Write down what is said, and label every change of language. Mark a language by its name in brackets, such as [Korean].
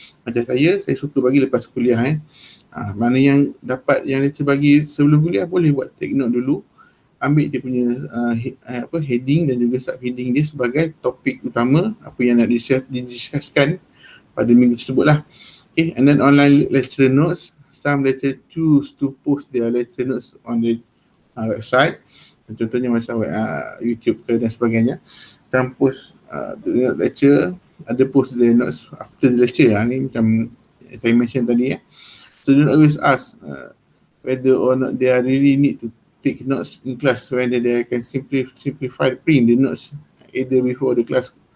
[Malay] Macam saya suka bagi lepas kuliah mana yang dapat yang lecturer bagi sebelum kuliah boleh buat take note dulu, ambil dia punya heading dan juga sub-heading dia sebagai topik utama apa yang nak didiskuskan pada minggu tersebut lah. [English] Okay, and then online lecture notes, some lecturer choose to post their lecture notes on the website. [Malay] Contohnya macam YouTube ke dan sebagainya. [English] Some post the lecture, ada post the notes after the lecture. [Malay] Ni macam saya mention tadi [English] So don't always ask whether or not they are really need to take notes in class, whether they can simplify print the notes either before the class.